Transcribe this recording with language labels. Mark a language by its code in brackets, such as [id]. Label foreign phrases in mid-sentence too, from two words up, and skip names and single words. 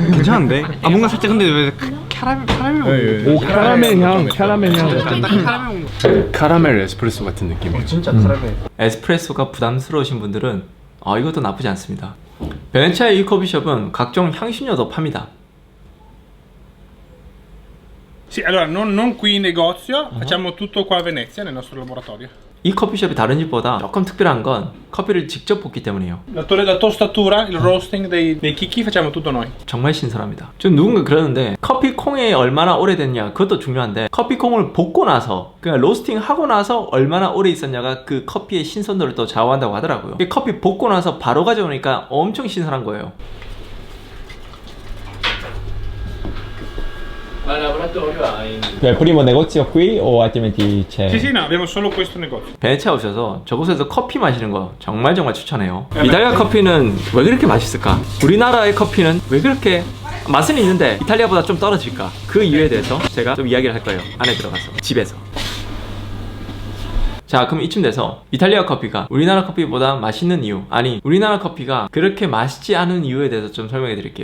[ko] 괜찮은데? 뭔가 살짝 근데 왜 캐러멜 오, 캐러멜 향 같은. 카라멜 에스프레소 같은 느낌이에요. 진짜 카라멜. 에스프레소가 부담스러우신 분들은 이것도 나쁘지 않습니다. 베네치아의 이 커피숍은 각종 향신료도 팝니다. [it] Sì, allora non qui in negozio, facciamo tutto qua a Venezia nel nostro laboratorio. [ko] 이 커피숍이 다른 집보다 조금 특별한 건 커피를 직접 볶기 때문이에요. [it] La tostatura, il roasting dei chicchi facciamo tutto noi. [ko] 정말 신선합니다. 좀 누군가 그러는데 커피 콩에 얼마나 오래됐냐 그것도 중요한데 커피 콩을 볶고 나서 그냥 로스팅 하고 나서 얼마나 오래 있었냐가 그 커피의 신선도를 또 좌우한다고 하더라고요. 커피 볶고 나서 바로 가져오니까 엄청 신선한 거예요. [it] Il primo negozio qui o altrimenti c'è? Sì, no, abbiamo solo questo negozio. [ko] 베네치아 오셔서 저곳에서 커피 마시는 거 정말 추천해요. 이탈리아 커피는 왜 그렇게 맛있을까? 우리나라의 커피는 왜 그렇게 맛은 있는데 이탈리아보다 좀 떨어질까? 그 이유에 대해서 제가 좀 이야기를 할 거예요. 안에 들어가서 집에서. 자, 그럼 이쯤 돼서 이탈리아 커피가 우리나라 커피보다 맛있는 이유, 아니 우리나라 커피가 그렇게 맛있지 않은 이유에 대해서 좀 설명해 드릴게요.